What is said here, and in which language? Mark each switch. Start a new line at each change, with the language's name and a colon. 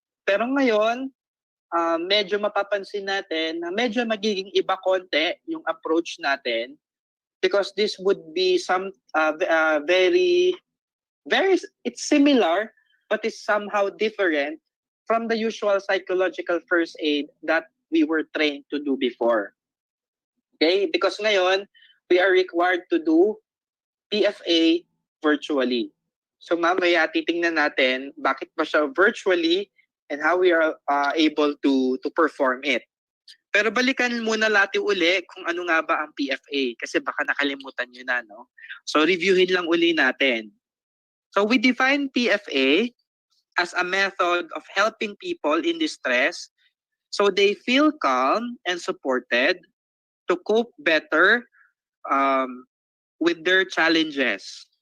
Filipino: Pero ngayon, medyo mapapansin natin na medyo magiging iba konti yung approach natin
English: because this would be some very, it's similar but it's somehow different from the usual psychological first aid that we were trained to do before. Okay? Because ngayon, we are required to do PFA virtually.
Filipino: So mamaya titingnan natin bakit ba siya
English: virtually and how we are able to perform it.
Filipino: Pero balikan muna natin uli kung ano nga ba ang PFA kasi baka nakalimutan nyo na, no? So reviewin lang uli natin.
English: So we define PFA as a method of helping people in distress so they feel calm and supported to cope better with their challenges.